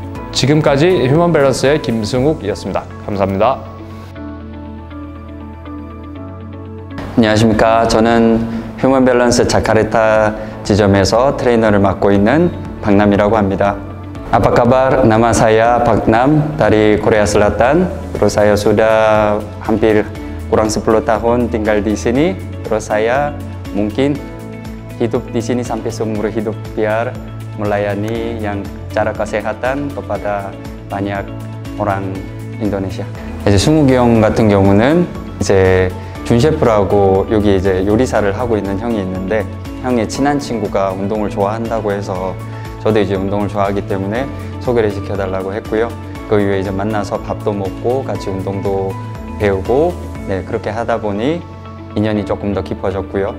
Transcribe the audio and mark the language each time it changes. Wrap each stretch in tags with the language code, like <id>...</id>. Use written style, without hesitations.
<ko>지금까지 휴먼 밸런스의 김승욱이었습니다. 감사합니다. 안녕하십니까. 저는 휴먼 밸런스 자카르타 지점에서 트레이너를 맡고 있는 박남이라고 합니다.</ko> <id>Apa kabar? Nama saya Pak Nam dari Korea Selatan. Terus saya sudah hampir kurang 10 tahun tinggal di sini. Terus saya mungkin hidup di sini sampai seumur hidup biar melayani yang cara kesehatan kepada banyak orang Indonesia.</id> <ko>이제 승욱이 형 같은 경우는 이제 준 셰프라고 여기 이제 요리사를 하고 있는 형이 있는데 형의 친한 친구가 운동을 좋아한다고 해서 저도 이제 운동을 좋아하기 때문에 소개를 시켜달라고 했고요. 그 이후에 이제 만나서 밥도 먹고 같이 운동도 배우고 네, 그렇게 하다 보니 인연이 조금 더 깊어졌고요.</ko>